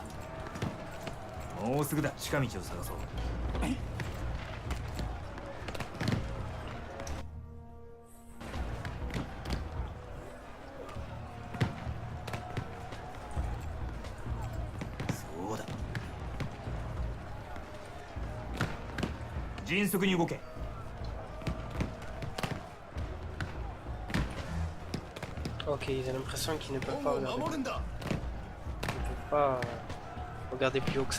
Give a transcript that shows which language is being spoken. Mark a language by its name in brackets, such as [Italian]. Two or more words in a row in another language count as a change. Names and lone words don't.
[Japanese] もうすぐだ。近道を探そう。そうだ。迅速に動け。 [French] Ok, ils ont l'impression qu'ils ne peuvent [Japanese] 門 [French] pas [Japanese] を [French] regarder. [Japanese] 守るんだ。 [French] Ils ne peuvent pas regarder plus haut que ça.